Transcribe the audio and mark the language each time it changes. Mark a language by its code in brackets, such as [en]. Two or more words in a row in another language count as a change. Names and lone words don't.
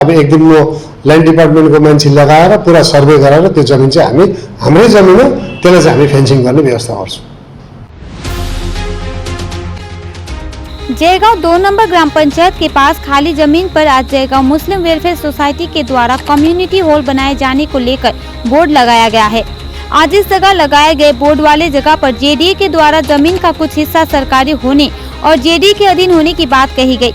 [ne] अब एक दिन वो ल्यान्ड डिपार्टमेन्टको मान्छे लगाएर पुरा सर्वे गराएर त्यो जमिन चाहिँ हामी हाम्रै जमिन हो, त्यसलाई चाहिँ हामी फेन्सिङ गर्ने व्यवस्था गर्छौँ। [hi] जयगांव 2 नंबर ग्राम पंचायत के पास खाली जमीन पर आज जयगांव मुस्लिम वेलफेयर सोसाइटी के द्वारा [en] community hall [hi] बनाए जाने को लेकर बोर्ड लगाया गया है। आज इस जगह लगाए गए बोर्ड वाले जगह पर जेडीए के द्वारा जमीन का कुछ हिस्सा सरकारी होने और जेडीए के अधीन होने की बात कही गई।